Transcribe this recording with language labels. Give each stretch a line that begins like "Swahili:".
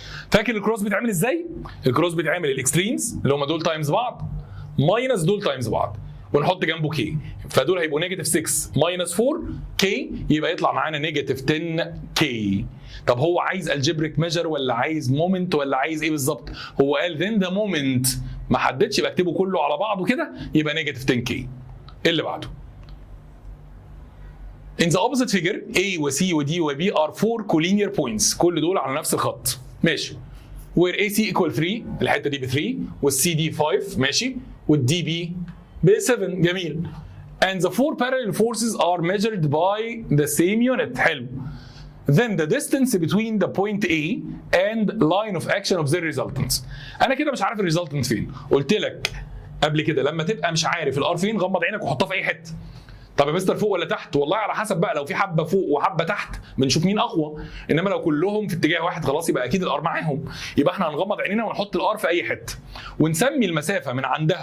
Arabic: فاكر الكروس بيتعمل ازاي؟ الكروس بيتعمل الاكستريمز اللي هم دول تايمز بعض ماينس دول تايمز بعض ونحط جنبه كي، فدول هيبقوا نيجاتيف 6 ماينس 4 كي، يبقى يطلع معانا نيجاتيف 10 كي. طب هو عايز الجبريك ميجر ولا عايز مومنت ولا عايز ايه بالظبط؟ هو قال ذن ذا مومنت، ما حددش، يبقى اكتبه كله على بعضه كده يبقى نيجاتيف 10 كي. اللي بعده
English: In the opposite figure A و C و D و B are 4 collinear points،
Arabic: كل دول على نفس الخط. ماشي.
English: where AC equal 3،
Arabic: الحته دي ب 3 والC دي 5، ماشي، والD B ب 7. جميل.
English: And the 4 parallel forces are measured by the same unit.
Arabic: حلو.
English: Then the distance between the point A and line of action of the resultant.
Arabic: انا كده مش عارف الريزلتنت فين. قلت لك قبل كده لما تبقى مش عارف الار فين غمض عينك وحطها في اي حته. طب يا مستر فوق ولا تحت؟ والله على حسب بقى، لو في حبه فوق وحبه تحت بنشوف مين اقوى، انما لو كلهم في اتجاه واحد خلاص يبقى اكيد الار معاهم. يبقى احنا هنغمض عينينا ونحط الار في اي حته ونسمي المسافه من عندها.